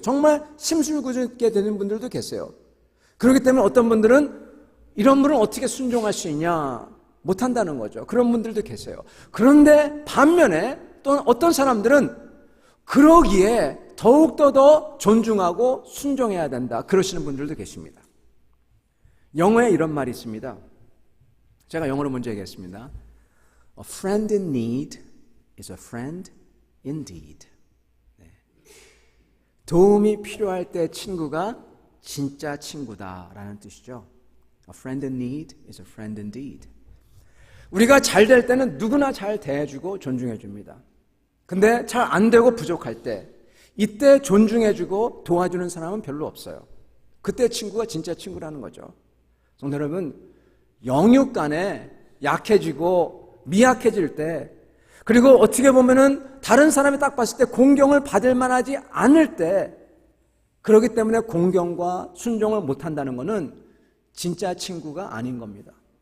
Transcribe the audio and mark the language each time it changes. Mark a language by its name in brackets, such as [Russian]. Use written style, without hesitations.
[Korean] 정말 심술궂게 되는 분들도 계세요. 그렇기 때문에 어떤 분들은 이런 분은 어떻게 순종할 수 있냐, 못한다는 거죠. 그런 분들도 계세요. 그런데 반면에 또 어떤 사람들은 그러기에 더욱더 더 존중하고 순종해야 된다, 그러시는 분들도 계십니다. 영어에 이런 말이 있습니다. 제가 영어로 먼저 얘기했습니다. [English] A friend in need is a friend indeed. [Korean] 도움이 필요할 때 친구가 진짜 친구다라는 뜻이죠. [English] A friend in need is a friend indeed. [Korean] 우리가 잘 될 때는 누구나 잘 대해주고 존중해줍니다. 근데 잘 안 되고 부족할 때, 이때 존중해주고 도와주는 사람은 별로 없어요. 그때 친구가 진짜 친구라는 거죠. 성도 여러분, 영육 간에 약해지고 미약해질 때, 그리고 어떻게 보면은 다른 사람이 딱 봤을 때 공경을 받을 만하지 않을 때, 그렇기 때문에 공경과 순종을 못한다는 것은 진짜 친구가 아닌 겁니다.